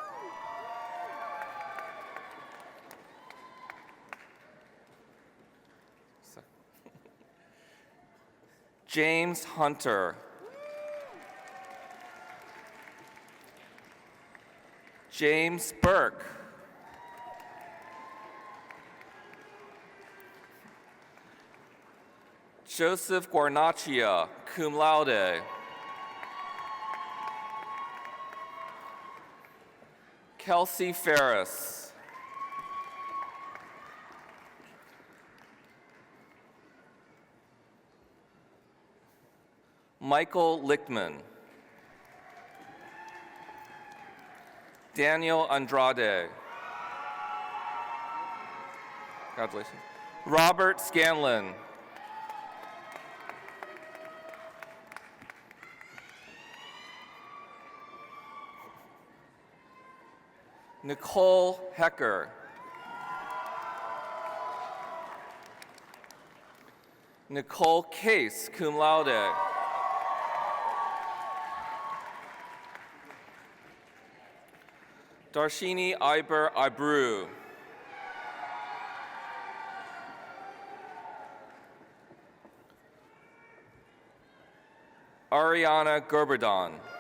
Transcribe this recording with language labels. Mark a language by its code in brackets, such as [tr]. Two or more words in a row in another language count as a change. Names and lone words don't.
[en] James Hunter. James Burke. Joseph Guarnaccia, [la] cum laude. [en] Kelsey Ferris. Michael Lichtman. Daniel Andrade. Congratulations. Robert Scanlon. Nicole Hecker. Nicole Case, [la] cum laude. [en] Darshini Iber Ibru. Ariana Gerberdon.